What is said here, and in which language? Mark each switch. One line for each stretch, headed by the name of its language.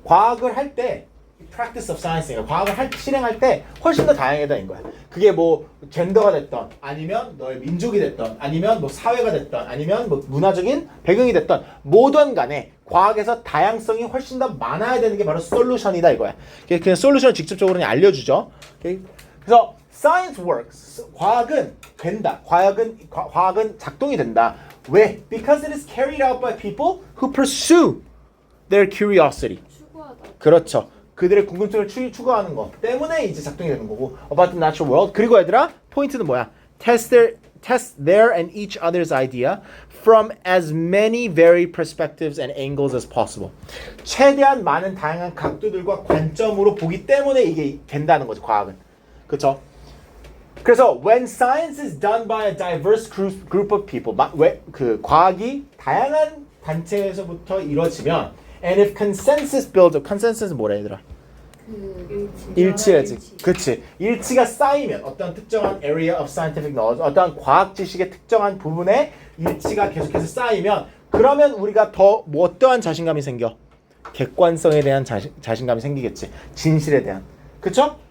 Korean: 과학을 할 때
English: practice of science
Korean: 니까 과학을 실행할 때 훨씬 더 다양하다는 거야. 그게 뭐 젠더가 됐던, 아니면 너의 민족이 됐던, 아니면 뭐 사회가 됐던, 아니면 뭐 문화적인 배경이 됐던 뭐든 간에 과학에서 다양성이 훨씬 더 많아야 되는 게 바로 솔루션이다 이거야. 그냥 솔루션을 직접적으로 그냥 알려주죠. 그래서
English: science works.
Korean: 과학은 된다. 과학은 작동이 된다. 왜?
English: Because it is carried out by people who pursue their curiosity.
Korean: 추구하다. 그렇죠. 그들의 궁금증을 추구하는 것 때문에 이제 작동이 되는 거고
English: about the natural world.
Korean: 그리고 얘들아 포인트는 뭐야?
English: Test their and each other's idea from as many varied perspectives and angles as possible.
Korean: 최대한 많은 다양한 각도들과 관점으로 보기 때문에 이게 된다는 거지 과학은. 그렇죠?
English: 그래서 when science is done by a diverse group of people,
Korean: 그 과학이 다양한 단체에서부터 이루어지면
English: and if consensus builds up, consensus는
Korean: 뭐라 얘들아? 그 일치해지. 그치. 일치가 쌓이면 어떤 특정한
English: area of scientific knowledge,
Korean: 어떤 과학 지식의 특정한 부분에 일치가 계속해서 쌓이면 그러면 우리가 더 뭐 어떠한 자신감이 생겨? 객관성에 대한 자신감이 생기겠지. 진실에 대한. 그쵸?